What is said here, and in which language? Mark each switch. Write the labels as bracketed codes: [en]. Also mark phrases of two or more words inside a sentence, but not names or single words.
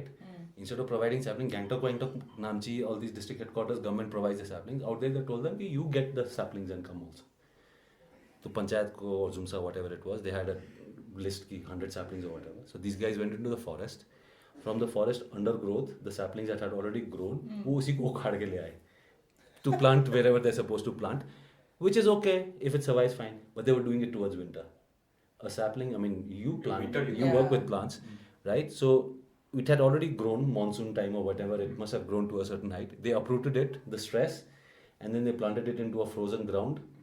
[en] Instead of providing sapling, Gangtok, Namchi, all these district headquarters, government provides the saplings. Out there, they told them, you get the saplings and come also. So Panchayat ko or Zumsa, whatever it was, they had a list ki 100 saplings or whatever. So these guys went into the forest. From the forest undergrowth, the saplings that had already grown, [hi] वो उसी को उखाड़ के ले आए [en] to plant wherever they're supposed to plant, which is okay if it survives, fine. But they were doing it towards winter. A sapling, I mean, you plant, winter, you work with plants, right? So it had already grown monsoon time or whatever. It must have grown to a certain height. They uprooted it, the stress, and then they planted it into a frozen ground.